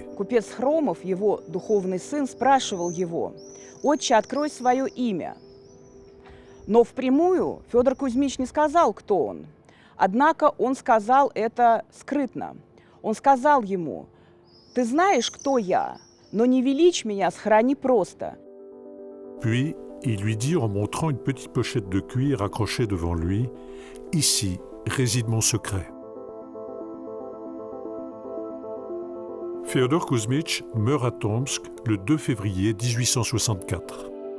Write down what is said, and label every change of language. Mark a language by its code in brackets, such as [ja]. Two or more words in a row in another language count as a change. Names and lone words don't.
[ru] Купец Хромов, его духовный сын, спрашивал его: «Отче, открой свое имя». Но впрямую Федор Кузьмич не сказал, кто он. Однако он сказал это скрытно. Он сказал ему: «Ты знаешь, кто я, но не величь меня, схорони просто». [fr] Puis, il lui dit en montrant une petite pochette de cuir accrochée devant lui, « Ici réside mon secret ». Féodor Kuzmich meurt à Tomsk le 2 février 1864.